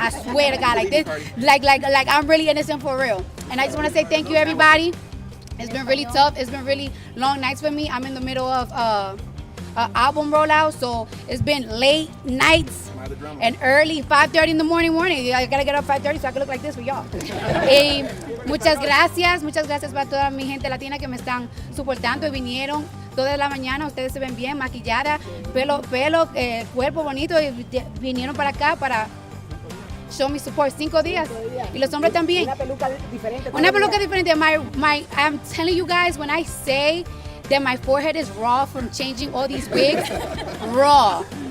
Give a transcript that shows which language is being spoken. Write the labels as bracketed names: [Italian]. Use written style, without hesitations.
[English] I swear to God, like this, like I'm really innocent for real. And I just want to say thank you, everybody. It's been really tough. It's been really long nights for me. I'm in the middle of album rollout, so it's been late nights and early 5:30 in the morning. I gotta get up 5:30 so I can look like this for y'all. [Spanish] Muchas gracias para toda mi gente latina que me están soportando y vinieron toda la mañana. Ustedes se ven bien, maquillada, pelo, cuerpo bonito, y vinieron para acá para [English] show me support [Spanish] 5 días. Y los hombres también. Una peluca diferente. [English] I'm telling you guys, when I say that my forehead is raw from changing all these wigs, raw.